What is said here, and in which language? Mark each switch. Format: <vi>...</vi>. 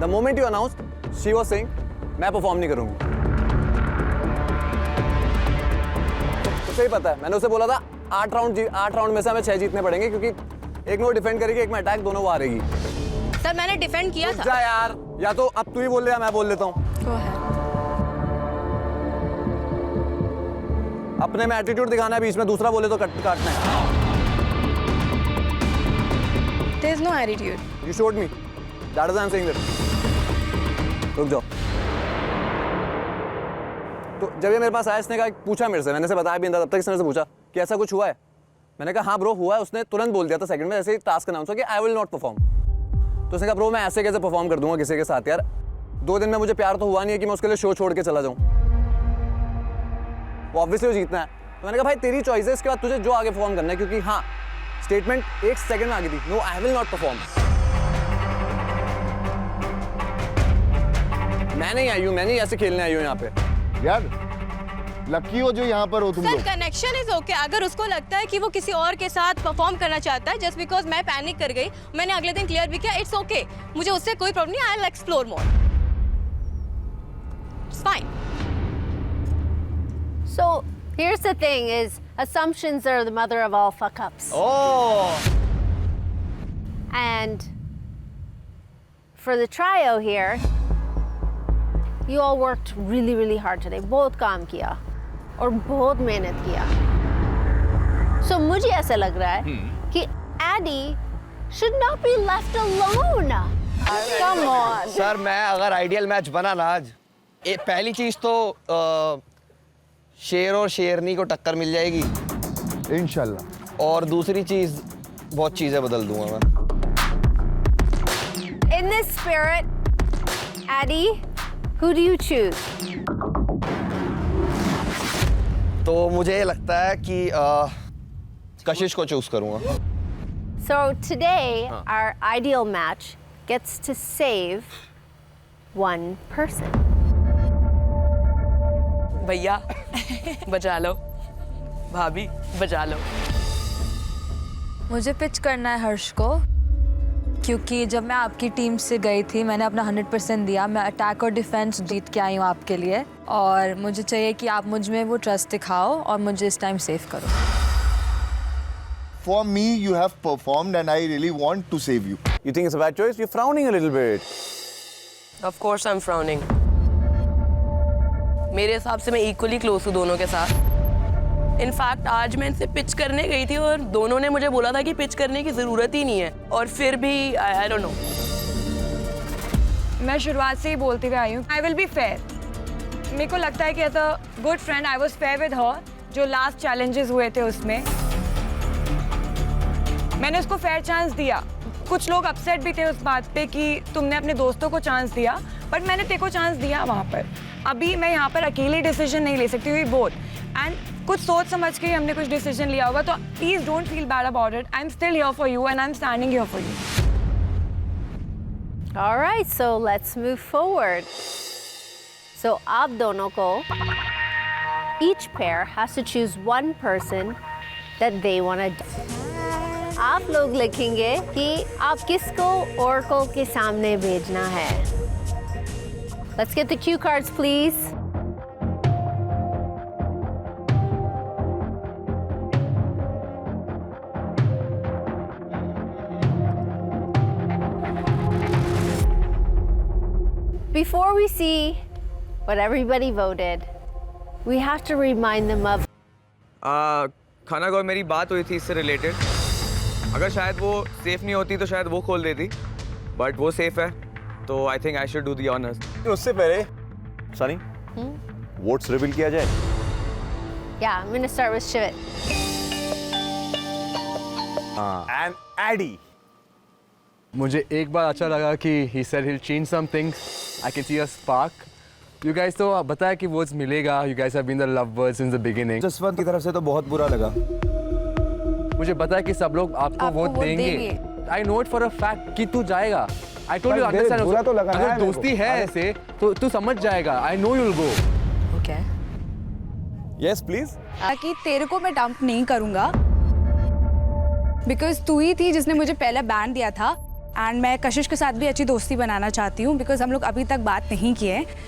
<en>the moment you announce she was saying</en> <hi>मैं perform नहीं करूंगी, तो सही पता है। मैंने उसे बोला था 8 राउंड में से हमें 6 जीतने पड़ेंगे क्योंकि एक में वो डिफेंड करेगी, एक में अटैक, दोनों वो हारेगी। सर मैंने डिफेंड किया था। जा यार, या तो अब तू ही बोल ले या मैं बोल लेता हूँ। अपने में एटीट्यूड दिखाना है, बीच में दूसरा बोले तो काटना है।</hi> <en>There is no attitude. You showed me. That is why I'm saying that.</en> <hi>रुक जाओ। तो जब ये मेरे पास आया, इसने कहा, पूछा मेरे से, मैंने से बताया भी नहीं था तब तक, इसने से पूछा कि ऐसा कुछ हुआ है। मैंने कहा हाँ ब्रो हुआ है। उसने तुरंत बोल दिया था सेकंड में, ऐसे ही टास्क अनाउंस हुआ कि</hi> <en>I will not perform.</en> <hi>तो उसने कहा ब्रो मैं ऐसे कैसे परफॉर्म कर दूंगा किसी के साथ यार, 2 दिन में मुझे प्यार तो हुआ नहीं है कि मैं उसके लिए शो छोड़ के चला जाऊँ। वो ऑब्वियसली वो जीतना है। तो मैंने कहा भाई तेरी चॉइस है, इसके बाद तुझे जो आगे परफॉर्म करना है, क्योंकि हाँ स्टेटमेंट 1 सेकंड में आ गई थी,</hi> <en>No I will not perform.</en> <hi>मैं नहीं आई हूँ, मैं नहीं ऐसे खेलने आई हूँ यहाँ पे यार। लकी हो जो यहाँ पर हो तुम लोग।</hi> <en>Connection is okay.</en> <hi>अगर उसको लगता है कि वो किसी और के साथ परफॉर्म करना चाहता है, जस्ट बिकॉज मैं पैनिक कर गई, मैंने अगले दिन क्लियर भी किया,</hi> <en>it's okay,</en> <hi>मुझे उससे कोई प्रॉब्लम नहीं,</hi> <en>I will explore more, it's fine. So here's the thing: is assumptions are the mother of all fuck ups. Oh. And for the trio here, you all worked really, really hard today.</en> <hi>बहुत काम किया और बहुत मेहनत किया. So मुझे ऐसा लग रहा है कि</hi> <en>Addy should not be left alone. Come on.</en> <hi>Sir मैं अगर आइडियल मैच बना ना आज, पहली चीज तो शेर और शेरनी को टक्कर मिल जाएगी, इंशाल्लाह। और दूसरी चीज बहुत चीजें बदल दूंगा मैं।</hi> <en>In this spirit, Addy, who do you choose?</en> <hi>तो मुझे लगता है कि कशिश को चूज करूंगा।</hi> <en>So today, our ideal match gets to save one person.</en> <hi>भैया बचा लो, भाभी बचा लो। मुझे पिच करना है हर्ष को, क्योंकि जब मैं आपकी टीम से गई थी मैंने अपना 100% दिया। मैं अटैक और डिफेंस जीत के आई हूँ आपके लिए, और मुझे चाहिए कि आप मुझ में वो ट्रस्ट दिखाओ और मुझे इस टाइम सेव करो।</hi> <en>For me, you have performed, and I really want to save you. You think it's a bad choice? You're frowning a little bit. Of course I'm frowning.</en> <hi>मेरे हिसाब से मैं इक्वली क्लोज हूँ दोनों के साथ। In fact आज मैं इनसे पिच करने गई थी और दोनों ने मुझे बोला था कि पिच करने की ज़रूरत ही नहीं है, और फिर भी</hi> <en>I don't know.</en> <hi>मैं शुरुआत से ही बोलती हुई आई हूँ,</hi> <en>I will be fair.</en> <hi>मेरे को लगता है कि</hi> <en>As a good friend I was fair with her.</en> <hi>जो लास्ट चैलेंजेस हुए थे उसमें मैंने उसको फेयर चांस दिया। कुछ लोग अपसेट भी थे उस बात पे कि तुमने अपने दोस्तों को चांस दिया, बट मैंने तेरे को चांस दिया वहाँ पर। अभी मैं यहाँ पर अकेले डिसीजन नहीं ले सकती हुई बोथ, एंड कुछ सोच समझ के ही हमने कुछ डिसीजन लिया होगा, तो</hi> <en>Please don't feel bad about it. I am still here for you and I am standing here for you. All right, so let's move forward. So</en> <hi>आप दोनों को,</hi> <en>each pair has to choose one person that they want to.</en> <hi>आप लोग लिखेंगे कि आप किसको Oracle के सामने भेजना है.</hi> <en>Let's get the cue cards, please. Before we see what everybody voted, we have to remind them of.</en> <hi>खाना गौर मेरी बात हुई थी इससे रिलेटेड। अगर शायद वो सेफ नहीं होती तो शायद वो खोल देती, बट वो सेफ है, तो</hi> <en>I think I should do the honours.</en> <hi>उससे पहले सनी, वोट्स रिवील किया जाए।</hi> <en>Yeah, I'm going to start with Shivit. And Eddie.</en> <hi>मुझे एक बार अच्छा लगा कि</hi> <en>he said he'll change some things. I can see a spark. You guys</en> <hi>तो बताया कि votes मिलेगा.</hi> <en>You guys have been the lovebirds since the beginning.</en> <hi>Jaswant की तरफ से तो बहुत बुरा लगा। मुझे पता कि सब लोग आपको वोट देंगे।</hi> <en>I know it for a fact</en> <hi>कि तू जाएगा।</hi> <en>I told you understand.</en> <hi>बुरा तो लगा अगर दोस्ती है ऐसे तो तू समझ जाएगा।</hi> <en>I know you'll go. Okay. Yes please.</en> <hi>कि तेरे को मैं डंप नहीं करूंगा, बिकॉज तू ही थी जिसने मुझे पहले बैन दिया था, एंड मैं कशिश के साथ भी अच्छी दोस्ती बनाना चाहती हूँ, बिकॉज हम लोग अभी तक बात नहीं किए।</hi>